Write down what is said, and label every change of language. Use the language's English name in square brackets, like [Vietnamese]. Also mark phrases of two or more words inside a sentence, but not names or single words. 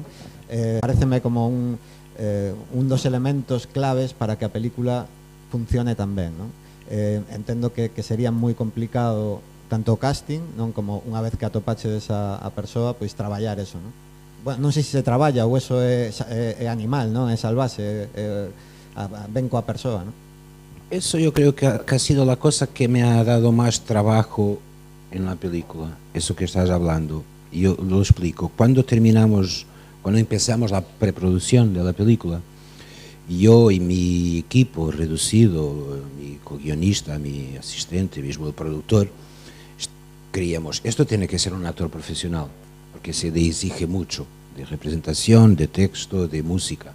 [Galician] Pareceme como un dos elementos claves para que a película funcione tan ben, non? Entendo que sería moi complicado tanto o casting, non, como unha vez que atopachedes a persoa, pois traballar eso, non? bueno, non sei se se traballa ou eso é animal, non? É salvaxe, ven coa persoa, non? [Spanish] Eso yo creo que ha sido la cosa que me ha dado más trabajo en la película, eso que estás hablando. Yo lo explico. Cuando empezamos la preproducción de la película, yo y mi equipo reducido, mi co-guionista, mi asistente, mismo el productor, creíamos, esto tiene que ser un actor profesional, porque se le exige mucho de representación, de texto, de música.